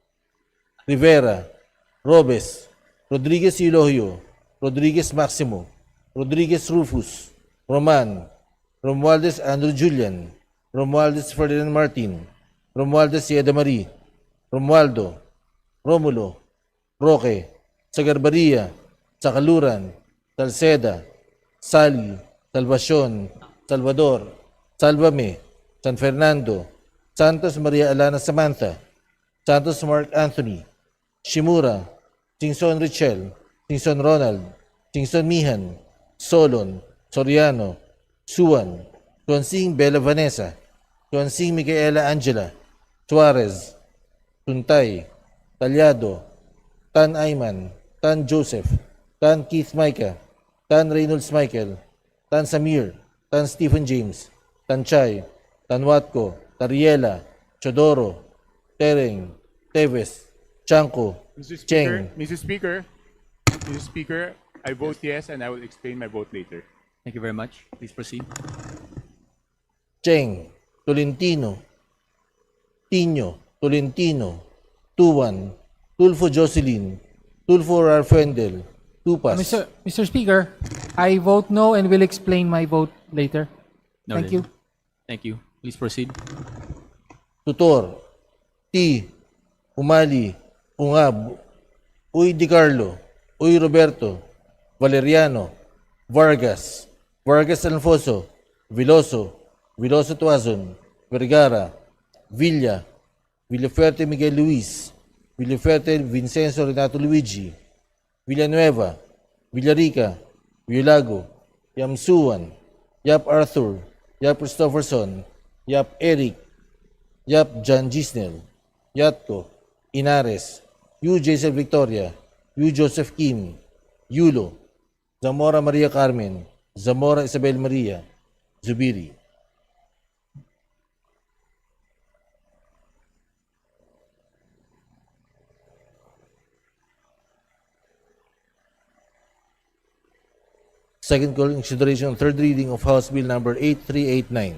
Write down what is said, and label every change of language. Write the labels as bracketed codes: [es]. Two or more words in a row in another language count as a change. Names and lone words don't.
[en] Rivera, Robes, Rodriguez Eulogio, Rodriguez Maximo, Rodriguez Rufus, Roman, Romualdez Andrew Julian, Romualdez Ferdinand Martin, Romualdez Sieda Marie, Romualdo, Romulo, Roque, Sagarbaria, Sakaluran, Salceda, Sally, Salvacion, Salvador, Salvame, San Fernando, Santos Maria Alana Samantha, Santos Mark Anthony, Shimura, Singson Richel, Singson Ronald, Singson Mihan, Solon, Soriano, Suan, Tuansing Bella Vanessa, Tuansing Micaela Angela, Suarez, Tuntay, Talyado, Tan Ayman, Tan Joseph, Tan Keith Micah, Tan Reynolds Michael, Tan Samir, Tan Stephen James, Tan Chay, Tan Watco, Tariela, Chodoro, Tereng, Teves, Chanco, Cheng, Mr. Speaker, Mr. Speaker, I vote yes, and I will explain my vote later. Thank you very much. Please proceed. Cheng, Tolentino, Tino, Tolentino, Tuan, Tulfo Jocelyn, Tulfo Ralfendel, Tupas. Mr. Speaker, I vote no and will explain my vote later. Noted. Thank you. Thank you. Please proceed. Tutor, T, Umali, Ungab, Uy Di Carlo, Uy Roberto, Valeriano, Vargas, Vargas Alfonso, Veloso, Veloso Tuazon, Vergara, Villa, Villafuerte Miguel Luis, Villafuerte Vincenzo Renato Luigi, Villanueva, Villarica, Villago, Yamsuan, Yap Arthur, Yap Christopherson, Yap Eric, Yap John Gisnel, Yatko, Inares, Yu Jason Victoria, Yu Joseph Kim, Yulo, Zamora Maria Carmen, Zamora Isabel Maria, Zubiri. Second call in consideration of third reading of House Bill number 8389.